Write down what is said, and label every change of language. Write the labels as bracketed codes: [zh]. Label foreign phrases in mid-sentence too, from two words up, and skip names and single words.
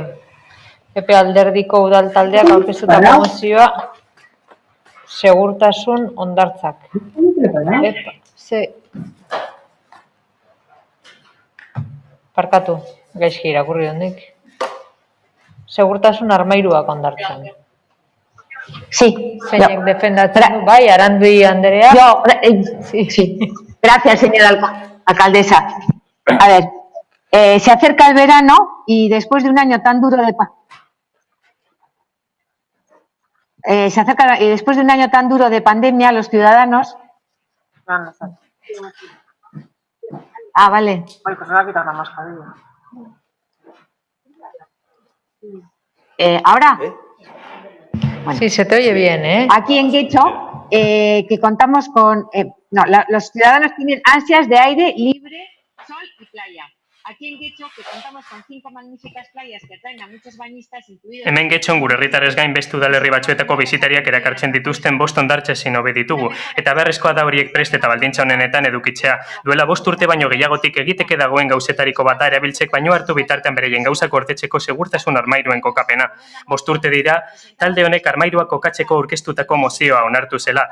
[eu] PP Alderdiko udal taldeak aurkeztutako mozioa segurtasun hondartzak. Parkatu, gaizki irakurri hondik. Segurtasun armairuak hondartzan. Sí. Zeinek defendatzen du, bai, Arandui Andrea. [es] Sí. Gracias, señora alcaldesa. A ver, se acerca el verano y después de un año tan duro de pandemia, los ciudadanos... Ah, vale. Ay, pues se va a quitar la mascarilla. ¿Ahora? Bueno, sí, se te oye bien, ¿eh? Aquí en Guecho, que contamos con... los ciudadanos tienen ansias de aire libre, sol y playa. Aquí en Guecho, que contamos con 5 magníficas playas que atraen a muchos bañistas, incluidos... [eu] Hemen Getxon gure herritarrez gain beste udalerri batzuetako bisitariak erakartzen dituzten 5 hondartza ezin hobe ditugu, eta beharrezkoa da horiek prest eta baldintza honenetan edukitzea. Duela 5 urte baino gehiagotik egiteke dagoen gauzetariko bata erabiltzek baino hartu bitartean bereien gauzak gordetzeko segurtasun armairuen kokapena. 5 urte dira, talde honek armairuak kokatzeko aurkeztutako mozioa onartu zela.